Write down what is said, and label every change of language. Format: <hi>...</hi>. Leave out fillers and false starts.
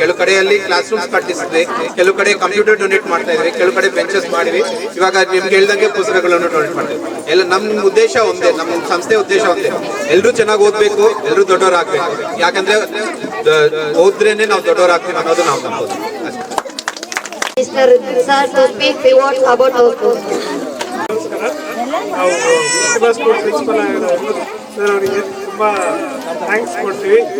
<kn>ಕೆಲವು ಕಡೆಯಲ್ಲಿ class rooms ಕಟ್ಟಿಸಿದ್ವಿ, ಕೆಲವು ಕಡೆ ಕಂಪ್ಯೂಟರ್ ಡೊನೇಟ್ ಮಾಡ್ತಾ ಇದ್ವಿ, ಕೆಲವು ಕಡೆ ಬೆಂಚಸ್ ಮಾಡಿವಿ. ಇವಾಗ ನಿಮ್ಗೆ ಹೇಳ್ದಂಗೆ ಪುಸ್ತಕಗಳನ್ನು ಡೊನೇಟ್ ಮಾಡ್ತೀವಿ. ಎಲ್ಲ ನಮ್ಮ ಉದ್ದೇಶ ಒಂದೇ, ನಮ್ಮ ಸಂಸ್ಥೆ ಉದ್ದೇಶ ಒಂದೇ, ಎಲ್ಲರೂ ಚೆನ್ನಾಗಿ ಓದ್ಬೇಕು, ಎಲ್ಲರೂ ದೊಡ್ಡವರಾಗಬೇಕು. ಯಾಕಂದ್ರೆ ಓದ್ರೇನೆ ನಾವು ದೊಡ್ಡವರಾಗ್ತೀವಿ ಅನ್ನೋದು ನಾವು ನಂಬೋದು.</kn> <en>Mr. Sir, to speak few words about our school.</en> <kn>ನಾವು ಪ್ರತಿಭಾ ಸ್ಕೂಲ್ ಪ್ರಿನ್ಸಿಪಲ್ ಆಗಿರೋರು ಸರ್ ಅವರಿಗೆ ತುಂಬ ಥ್ಯಾಂಕ್ಸ್ ಕೊಡ್ತೀವಿ.</kn>